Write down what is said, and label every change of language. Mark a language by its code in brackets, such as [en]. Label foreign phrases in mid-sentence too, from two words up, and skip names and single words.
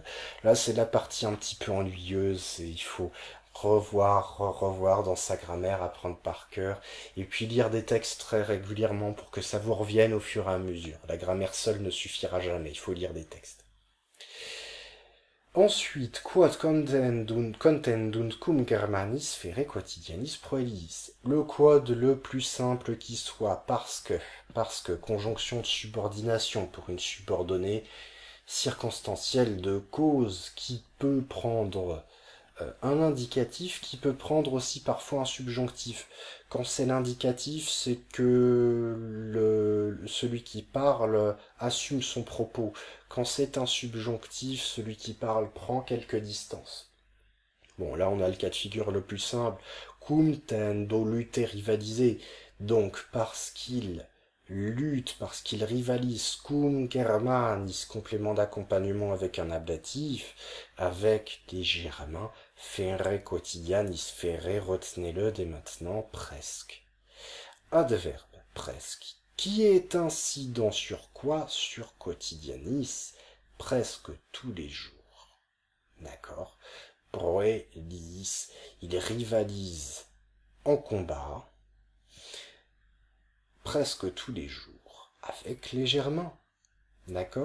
[fr] Là, c'est la partie un petit peu ennuyeuse, et il faut revoir dans sa grammaire, apprendre par cœur, et puis lire des textes très régulièrement pour que ça vous revienne au fur et à mesure. La grammaire seule ne suffira jamais, il faut lire des textes. Ensuite, [la] quod contendunt cum Germanis fere quotidianis proelis. [fr] Le quod le plus simple qui soit, parce que conjonction de subordination pour une subordonnée circonstancielle de cause qui peut prendre un indicatif, qui peut prendre aussi parfois un subjonctif. Quand c'est l'indicatif, c'est que celui qui parle assume son propos. Quand c'est un subjonctif, celui qui parle prend quelques distances. Bon, là on a le cas de figure le plus simple. [la] Cum tendo [fr] lutter rivaliser. Donc, parce qu'il lutte, parce qu'il rivalise, [la] cum Germanis, [fr] complément d'accompagnement avec un ablatif, avec les Germains, [la] fere quotidianis, [fr] fere, retenez-le dès maintenant, presque. Adverbe, presque, qui est incident sur quoi? Sur quotidianis, presque tous les jours. D'accord? Proelis, il rivalise en combat, presque tous les jours, avec les Germains, d'accord?